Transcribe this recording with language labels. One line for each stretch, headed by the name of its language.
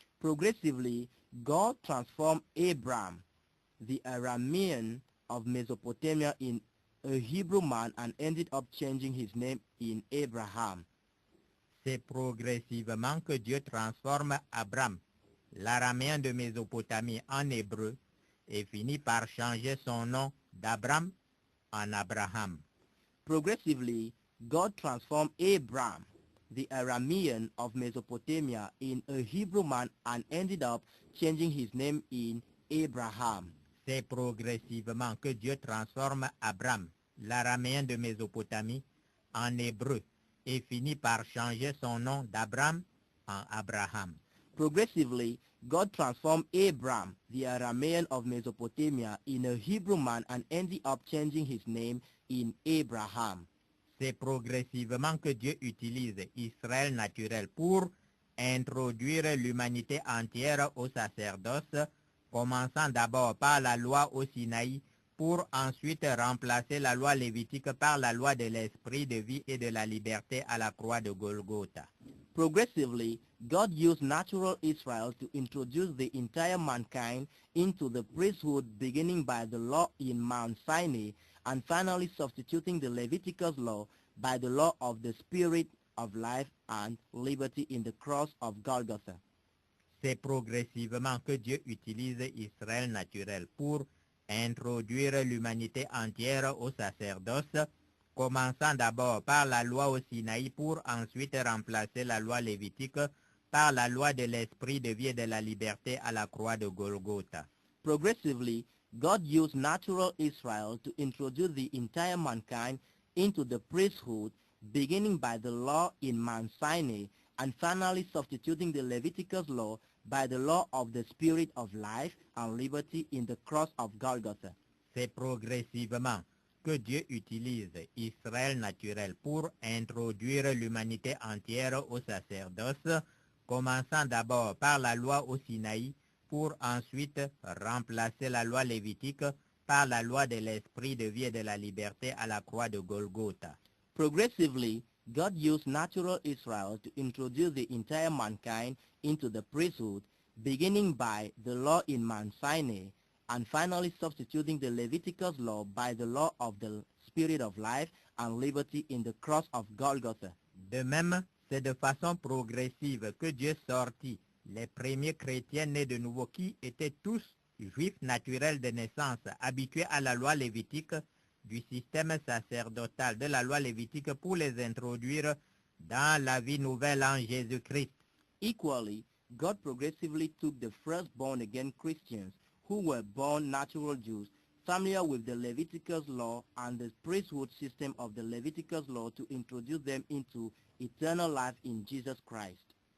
English: Progressively, God transformed Abram, the Aramean of Mesopotamia, in a Hebrew man and ended up changing his name in Abraham.
French: C'est progressivement que Dieu transforme Abram, l'araméen de Mésopotamie, en hébreu et finit par changer son nom d'Abram en Abraham.
English: Progressively, God transformed Abram, the Aramean of Mesopotamia, in a Hebrew man and ended up changing his name in Abraham.
French: C'est progressivement que Dieu transforme Abram, l'araméen de Mésopotamie, en hébreu et finit par changer son nom d'Abram en Abraham.
English: Progressively, God transformed Abram, the Aramean of Mesopotamia, in a Hebrew man and ended up changing his name in Abraham.
French: C'est progressivement que Dieu utilise Israël naturel pour introduire l'humanité entière au sacerdoce, commençant d'abord par la loi au Sinaï pour ensuite remplacer la loi lévitique par la loi de l'esprit de vie et de la liberté à la croix de Golgotha.
English: Progressively, God used natural Israel to introduce the entire mankind into the priesthood, beginning by the law in Mount Sinai and finally substituting the Leviticus law by the law of the Spirit of life and liberty in the cross of Golgotha.
French: C'est progressivement que Dieu utilise Israël naturel pour introduire l'humanité entière au sacerdoce, commençant d'abord par la loi au Sinaï pour ensuite remplacer la loi lévitique par la loi de l'esprit de vie et de la liberté à la croix de Golgotha.
English: Progressively, God used natural Israel to introduce the entire mankind into the priesthood, beginning by the law in Mount Sinai and finally substituting the Leviticus law by the law of the Spirit of life and liberty in the cross of Golgotha.
French: C'est progressivement que Dieu utilise Israël naturel pour introduire l'humanité entière au sacerdoce, commençant d'abord par la loi au Sinaï pour ensuite remplacer la loi lévitique par la loi de l'esprit de vie et de la liberté à la croix de Golgotha.
English: Progressively, God used natural Israel to introduce the entire mankind into the priesthood, beginning by the law in Mount Sinai and finally substituting the Leviticus law by the law of the Spirit of life and liberty in the cross of Golgotha.
French: De même, c'est de façon progressive que Dieu sortit les premiers chrétiens nés de nouveau qui étaient tous juifs naturels de naissance, habitués à la loi lévitique, du système sacerdotal de la loi lévitique pour les introduire dans la vie nouvelle en Jésus-Christ.
English: Equally, God progressively took the first born-again Christians who were born natural Jews, familiar with the Leviticus law and the priesthood system of the Leviticus law to introduce them into eternal life in Jesus Christ.